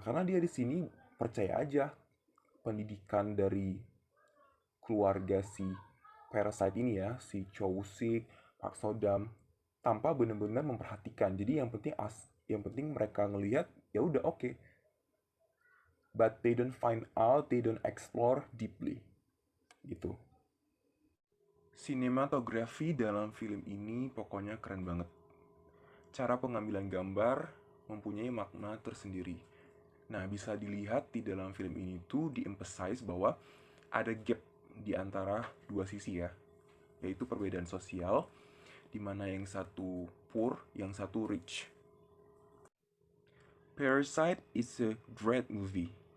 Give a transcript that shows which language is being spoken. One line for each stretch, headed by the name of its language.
Indonesian: Karena dia di sini percaya aja pendidikan dari keluarga si Parasite ini ya, si Cho Woo-sik, Park Sodam, tanpa benar-benar memperhatikan. Jadi yang penting mereka ngelihat ya udah oke.
English: But they don't find out, they don't explore deeply.
Indonesian: Gitu. Sinematografi dalam film ini pokoknya keren banget. Cara pengambilan gambar mempunyai makna tersendiri. Nah, bisa dilihat di dalam film ini tuh di-emphasize bahwa ada gap di antara dua sisi ya, yaitu perbedaan sosial, di mana yang satu poor, yang satu rich.
English: Parasite is a great movie.